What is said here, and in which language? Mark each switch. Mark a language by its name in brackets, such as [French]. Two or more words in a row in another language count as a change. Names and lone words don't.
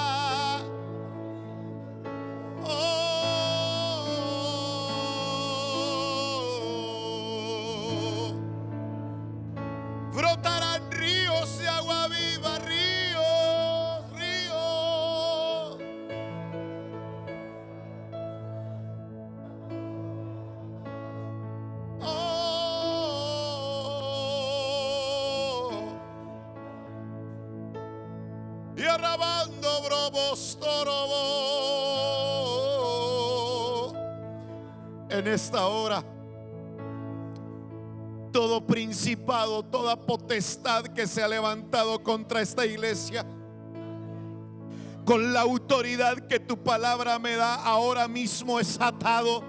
[Spanish] Brotarán ríos de agua viva, ríos, ríos. Oh. Y arrabando brobos torobo. En esta hora, todo principado, toda potestad que se ha levantado contra esta iglesia, con la autoridad que tu palabra me da, ahora mismo es atado.